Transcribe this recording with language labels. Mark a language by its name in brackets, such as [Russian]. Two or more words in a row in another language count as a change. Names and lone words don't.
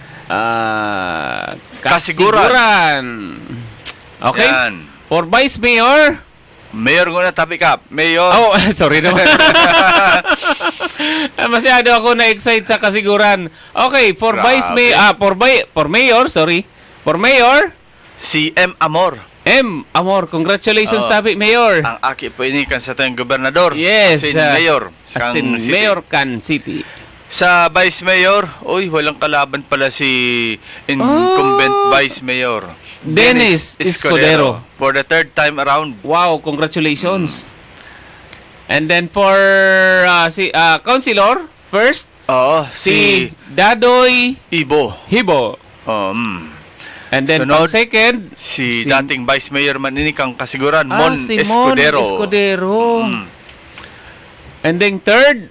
[Bikol] Kasiguran. Okay. Yan. [English] For Vice Mayor. [Bikol] Mayor ko na, Tabi, Kap. Mayor. [Filipino] Oh, sorry naman. Masyado ako na-excite sa kasiguran. [English] Okay, for [Filipino] Grabe. [English] Vice Mayor, for Mayor, sorry. For Mayor, [Bikol] Si M. Amor. [English] M. Amor, congratulations, [Bikol] Oo. Tabi, Mayor. Ang aki po inikan sa tayong gobernador. [English] Yes. As in Mayor. As in City. Mayor Can City. [Filipino] Sa Vice Mayor, walang kalaban pala si incumbent Vice Mayor. Dennis Escudero. [English] For the third time around. Wow, congratulations. And then for Councilor, first, [Bikol] Oo, si Dadoy Ibo. [English] Hibo. And then [Bikol] Sunod, [English] second, [Bikol] si dating Vice Mayor Maninikang Kasiguran, Mon si Mon Escudero. [English] Escudero. And then third,